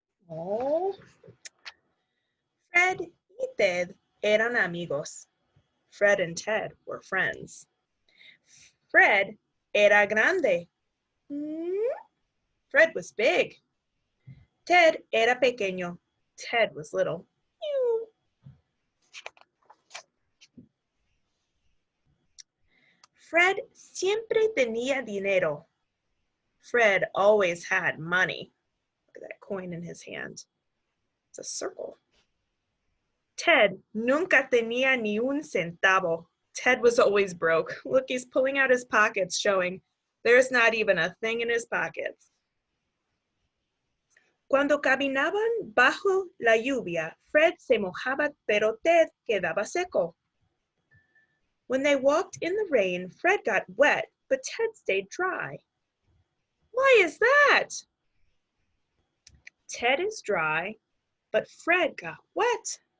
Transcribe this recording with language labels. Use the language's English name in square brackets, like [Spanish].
[Spanish] Oh, Fred y Ted eran amigos. [English] Fred and Ted were friends. [Spanish] Fred era grande. [English] Fred was big. [Spanish] Ted era pequeño. [English] Ted was little. [Spanish] Fred siempre tenía dinero. [English] Fred always had money. Look at that coin in his hand. It's a circle. [Spanish] Ted nunca tenía ni un centavo. [English] Ted was always broke. Look, he's pulling out his pockets, showing there's not even a thing in his pockets. [Spanish] Cuando caminaban bajo la lluvia, Fred se mojaba, pero Ted quedaba seco. [English] When they walked in the rain, Fred got wet, but Ted stayed dry. Why is that? Ted is dry, but Fred got wet.